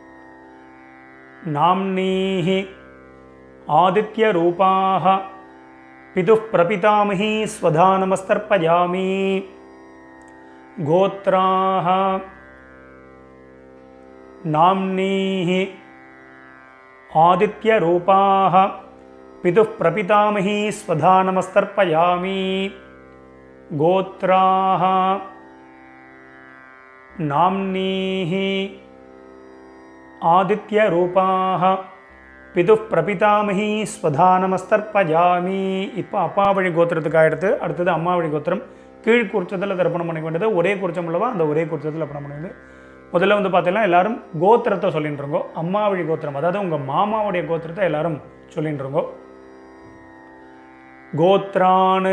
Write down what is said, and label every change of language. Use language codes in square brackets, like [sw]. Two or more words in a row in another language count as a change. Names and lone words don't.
[sa] नाम्नीः आदित्य रूपाः पितुः प्रपितामही स्वधा नमस्तर्पयामि. गोत्राः नाम्नीः आदित्य रूपाः पितुः प्रपितामही स्वधा नमस्तर्पयामि. கோத்ராஹ नाम्नीः आदित्यरूपाः पितुः प्रपितामही स्वधानमस्तर्पयामि. [ta] இப்போ அப்பா வழி கோத்திரத்துக்கு ஆகிடுது. அடுத்தது அம்மா வழி கோத்திரம். கீழ் குறிச்சத்தில் தர்ப்பணம் பண்ணிக்க வேண்டியது. ஒரே குறிச்சம் உள்ளவா அந்த ஒரே குறிச்சத்தில் தர்ப்பணம் பண்ணியது. முதல்ல வந்து பார்த்தீங்கன்னா எல்லாரும் கோத்திரத்தை சொல்லிட்டு இருக்கோம். அம்மா வழி கோத்திரம், அதாவது உங்கள் மாமாவுடைய கோத்திரத்தை எல்லாரும் சொல்லிட்டு இருக்கோம். கோத்ரான்னு.